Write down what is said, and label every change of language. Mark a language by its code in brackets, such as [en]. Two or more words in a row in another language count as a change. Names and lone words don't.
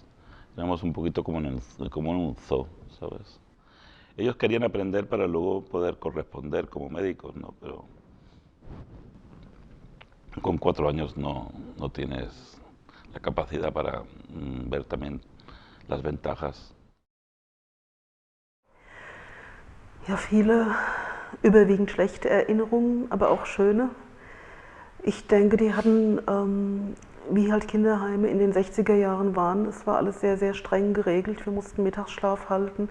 [es] Éramos un poquito como en un zoo, ¿sabes? Ellos querían aprender para luego poder corresponder como médicos, ¿no? Pero con 4 años no tienes la capacidad para ver también las ventajas. [de] Ja, viele überwiegend schlechte Erinnerungen, aber auch schöne. Ich denke, die hatten wie halt Kinderheime in den 60er Jahren waren. Es war alles sehr, sehr streng geregelt. Wir mussten Mittagsschlaf halten.